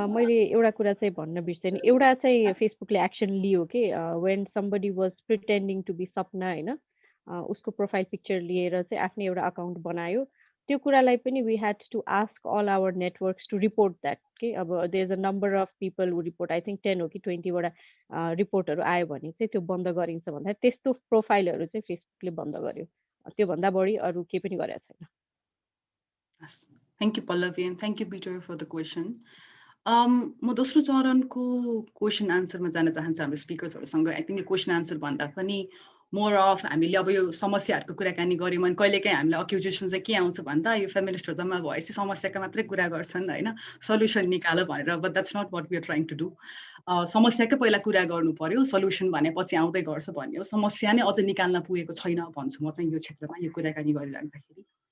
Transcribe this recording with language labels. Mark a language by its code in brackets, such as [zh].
[ne] मैले एउटा कुरा चाहिँ भन्न बिर्सेँ एउटा चाहिँ फेसबुकले एक्सन लियो के [en] when somebody was pretending to be Sapna [ne] हैन उसको प्रोफाइल पिक्चर लिएर चाहिँ आफ्नै एउटा अकाउन्ट बनायो त्यो कुरालाई पनि [en] we had to ask all our networks to report that [ne] के अब [en] there is a number of people who report I think [ne] 10 हो कि 20 वटा रिपोर्टहरु आयो भने चाहिँ त्यो बन्द गरिन्छ भन्दा त्यस्तो प्रोफाइलहरु चाहिँ फेसबुकले बन्द गर्यो त्यो भन्दा बढी अरु के पनि गरेको छैन [en] Yes. Thank you, Pallavi, and thank you, Peter, for the question. [ne] म दोस्रो चरणको क्वेसन आन्सरमा जान चाहन्छु हाम्रो स्पिकर्सहरुसँग आई थिंक यो क्वेसन आन्सर भन्दा पनि मोर अफ हामीले अब यो समस्याहरुको कुराकानी गर्यौं अनि कहिलेकाहीँ हामीले अक्युजेसन चाहिँ के आउँछ भन्दा यो फेमिनिस्टहरु जम्मा भएपछि समस्याका मात्रै कुरा गर्छन् हैन सल्युसन निकाल भनेर [en] but that's not what we are trying to do [ne] समस्याकै पहिला कुरा गर्नु पर्यो सल्युसन भनेपछि आउँदै गर्छ भन्ने हो समस्या नै अझ निकाल्न पुगेको छैन भन्छु म चाहिँ यो क्षेत्रमा यो कुराकानी गरिराख्दाखेरि